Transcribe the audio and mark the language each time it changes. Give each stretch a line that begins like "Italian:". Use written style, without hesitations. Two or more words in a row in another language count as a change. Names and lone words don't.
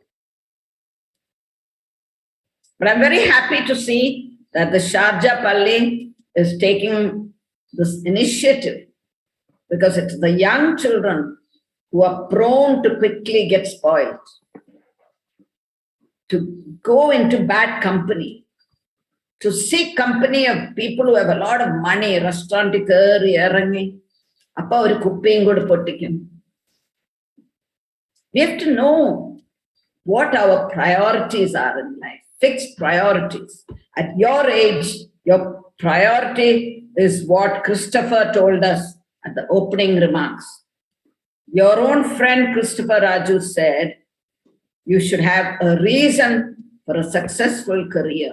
English: But I'm very happy to see that the Sharjah Palli is taking this initiative, because it's the young children who are prone to quickly get spoiled, to go into bad company, to seek company of people who have a lot of money, restaurant curry,
Malayalam: അപ്പ ഒരു കുപ്പിയും കൂടി പൊട്ടിക്കും.
English: We have to know what our priorities are in life, fixed priorities. At your age, your priority is what Christopher told us at the opening remarks. Your own friend Christopher Raju said, you should have a reason for a successful career.